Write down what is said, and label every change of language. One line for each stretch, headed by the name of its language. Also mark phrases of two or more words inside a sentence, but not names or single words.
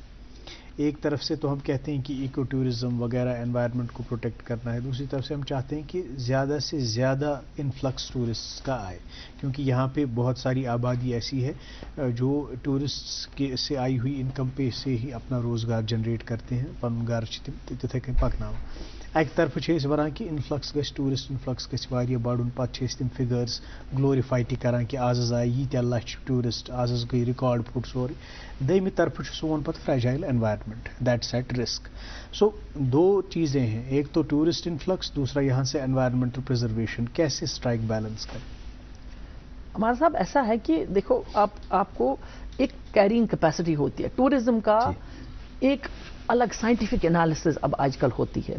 Urdu: ایک طرف سے تو ہم کہتے ہیں کہ
English: eco tourism
Urdu: وغیرہ انوائرمنٹ کو پروٹیکٹ کرنا ہے, دوسری طرف سے ہم چاہتے ہیں کہ زیادہ سے زیادہ
English: influx tourist
Urdu: کا آئے, کیونکہ یہاں پہ بہت ساری آبادی ایسی ہے جو ٹورسٹ سے آئی ہوئی انکم پہ سے ہی اپنا روزگار جنریٹ کرتے ہیں,
Kashmiri: پن گھر تتھے کن پکناو. ایک طرف ونان کہ انفلکس گژھِ,
English: tourist influx
Kashmiri: گژھِ واریاہ بڑھن, پتہٕ چھِ أسۍ تِم فِگٲرٕس گلورِفاے تہِ کران کہ آز آیہِ ییٖتیاہ لچھ ٹورسٹ, آز گٔے رِکاڈ پھُٹ سورُے. دوٚیمہِ طرفہٕ چھُ سون پتہٕ
English: fragile environment, that's at risk.
Urdu: سو دو چیزیں ہیں, ایک تو
English: tourist influx,
Urdu: دوسرا یہاں سے
English: environmental preservation.
Urdu: کیسے
English: strike balance
Urdu: کریں؟ ہمارا صاحب ایسا ہے کہ دیکھو, آپ کو ایک
English: carrying capacity
Urdu: ہوتی ہے. ٹورزم کا ایک الگ
English: scientific analysis
Urdu: اب آج کل ہوتی ہے.